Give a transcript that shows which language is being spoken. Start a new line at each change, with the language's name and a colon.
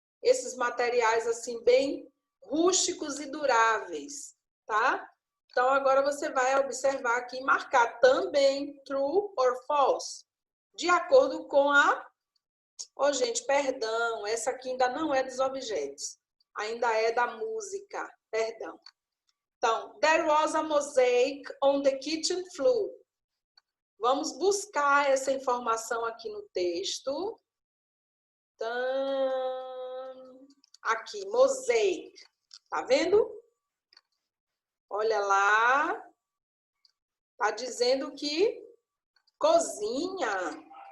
Portuguese: Esses materiais, assim, bem rústicos e duráveis, tá? Então, agora você vai observar aqui e marcar também
English: true or false,
Portuguese: de acordo com a... gente, perdão, essa aqui ainda não é dos objetos, ainda é da música, perdão.
English: Então, there was a mosaic on the kitchen floor.
Portuguese: Vamos buscar essa informação aqui no texto. Então, aqui, mosaic, tá vendo? Olha lá. Está dizendo que cozinha.